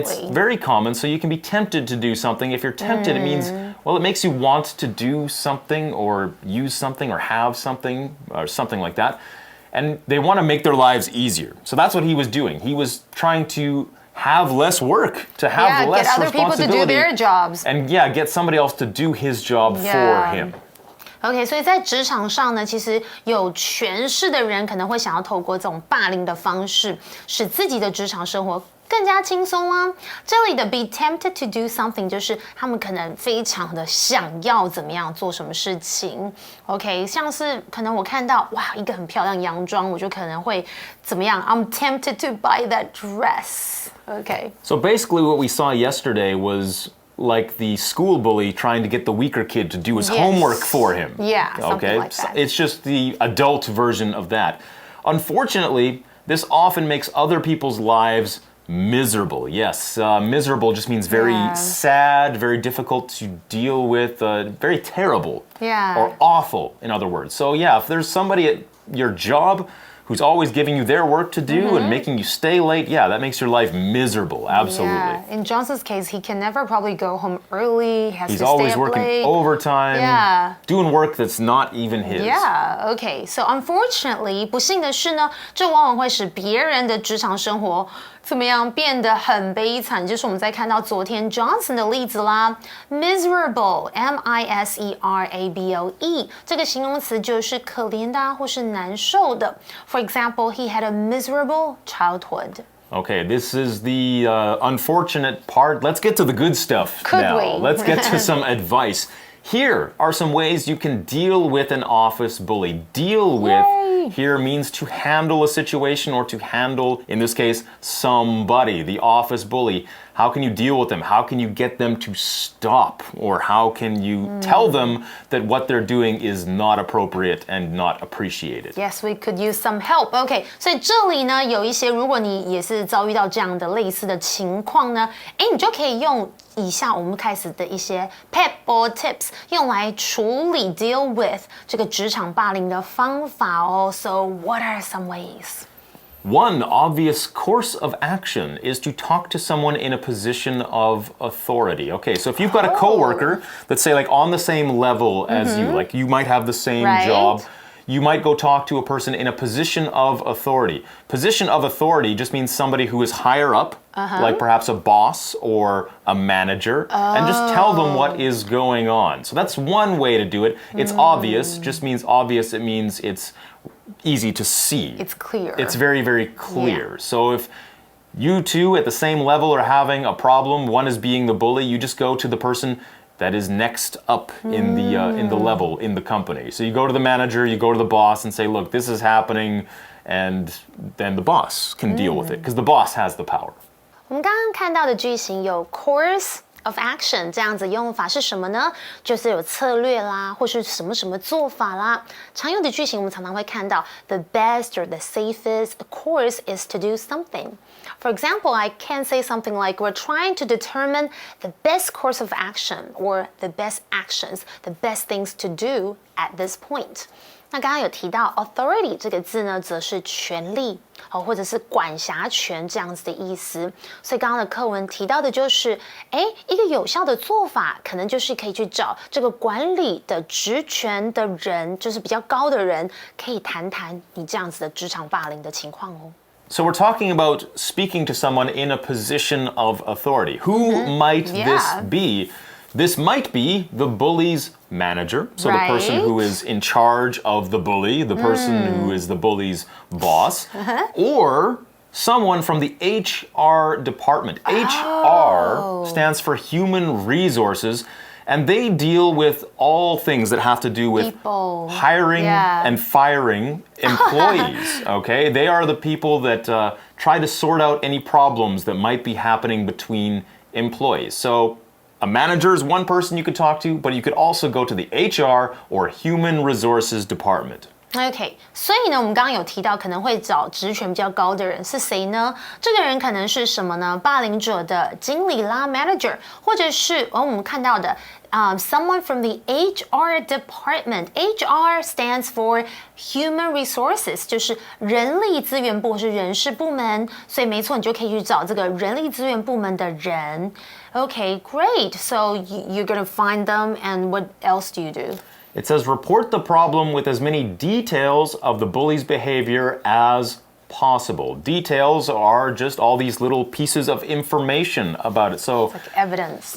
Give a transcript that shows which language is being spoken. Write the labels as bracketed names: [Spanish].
[English] It's very common, so you can be tempted to do something. If you're tempted, it means, it makes you want to do something or use something or have something or something like that. And they want to make their lives easier. So that's what he was doing. He was trying to have less work, to have less get other people to do their jobs. And get somebody else to do his job for him. [Chinese] OK， 所以在职场上呢，其实有权势的人可能会想要透过这种霸凌的方式，使自己的职场生活更加轻松啊。这里的 be tempted to do something 就是他们可能非常的想要怎么样做什么事情。 OK， 像是可能我看到哇一个很漂亮洋装，我就可能会怎么样 ？ I'm tempted to buy that dress. [English] OK. So basically, what we saw yesterday was like the school bully trying to get the weaker kid to do his homework for him. Yeah, something like that. It's just the adult version of that. Unfortunately, this often makes other people's lives miserable. Yes, miserable just means very sad, very difficult to deal with, very terrible. Or awful, in other words. So if there's somebody at your job who's always giving you their work to do and making you stay late, that makes your life miserable, absolutely. Yeah. In Johnson's case, he can never probably go home early. He's always working overtime, doing work that's not even his. Yeah, okay. [Chinese] So unfortunately, 不幸的是呢，这往往会使别人的职场生活怎么样变得很悲惨，就是我们在看到昨天 Johnson 的例子啦 ，miserable, M-I-S-E-R-A-B-L-E 这个形容词就是可怜的或是难受的。 [English] For example, he had a miserable childhood. Okay, this is the unfortunate part. Let's get to the good stuff now. Let's get to some advice. Here are some ways you can deal with an office bully. Deal with here means to handle a situation or to handle, in this case, somebody, the office bully. How can you deal with them? How can you get them to stop? Or how can you tell them that what they're doing is not appropriate and not appreciated? Yes, we could use some help. [Chinese] OK， 所以这里呢有一些，如果你也是遭遇到这样的类似的情况呢，你就可以用以下我们开始的一些 pep or tips 用来处理 deal with 这个职场霸凌的方法哦。 [English] So what are some ways? One obvious course of action is to talk to someone in a position of authority. Okay, so if you've got a coworker that's say like on the same level as you, like you might have the same job, you might go talk to a person in a position of authority. Position of authority just means somebody who is higher up, like perhaps a boss or a manager, and just tell them what is going on. So that's one way to do it. It's obvious, just means obvious, it means it's easy to see. It's clear. It's very, very clear. So if you two at the same level are having a problem, one is being the bully, you just go to the person that is next up in the level in the company. So you go to the manager, you go to the boss and say, look, this is happening, and then the boss can deal with it because the boss has the power. [Chinese] 我们刚刚看到的句型有 course of action 这样子用法是什么呢？就是有策略啦，或是什么什么做法啦。常用的句型我们常常会看到 the best or the safest course is to do something. [English] For example, I can say something like we're trying to determine the best course of action or the best actions, the best things to do at this point. [Chinese] 那刚刚有提到 authority 这个字呢，则是权力或者是管辖权这样子的意思。所以刚刚的课文提到的就是，一个有效的做法，可能就是可以去找这个管理的职权的人，就是比较高的人，可以谈谈你这样子的职场霸凌的情况哦。 [English] So we're talking about speaking to someone in a position of authority. Who might this be? This might be the bully's manager, so the person who is in charge of the bully, the person who is the bully's boss, or someone from the HR department. HR stands for Human Resources, and they deal with all things that have to do with people. Hiring and firing employees, okay? They are the people that try to sort out any problems that might be happening between employees. So a manager is one person you could talk to, but you could also go to the HR or Human Resources Department. [Chinese] OK， 所以呢，我们刚刚有提到可能会找职权比较高的人是谁呢？这个人可能是什么呢？霸凌者的经理啦 ，manager， 或者是我们看到的 someone from the HR department. HR stands for Human Resources，就是人力资源部或是人事部门。所以没错，你就可以去找这个人力资源部门的人。 [English] Okay, great. So you're going to find them, and what else do you do? It says report the problem with as many details of the bully's behavior as possible. Details are just all these little pieces of information about it. So it's like evidence.